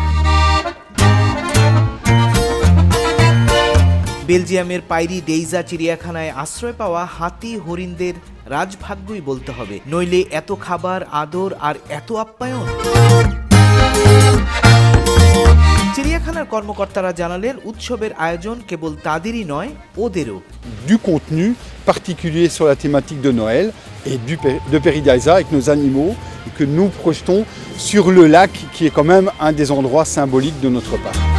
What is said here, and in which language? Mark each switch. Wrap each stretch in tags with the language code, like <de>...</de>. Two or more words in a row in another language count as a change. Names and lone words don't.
<bn>বেলজিয়ামের পাইরি ডেইজা চিড়িয়াখানায় আশ্রয় পাওয়া হাতি হরিণদের রাজভাগ্যই বলতে হবে, নইলে এত খাবার, আদর আর এত আপ্যায়ন। চিড়িয়াখানার কর্মকর্তারা জানালেন উৎসবের আয়োজন কেবল তাদেরই নয়, ওদেরও।</bn> <fr>Du contenu particulier sur la thématique de Noël et de Paradise avec nos animaux que nous projetons sur le lac qui est quand même un des endroits symboliques de notre parc.</fr>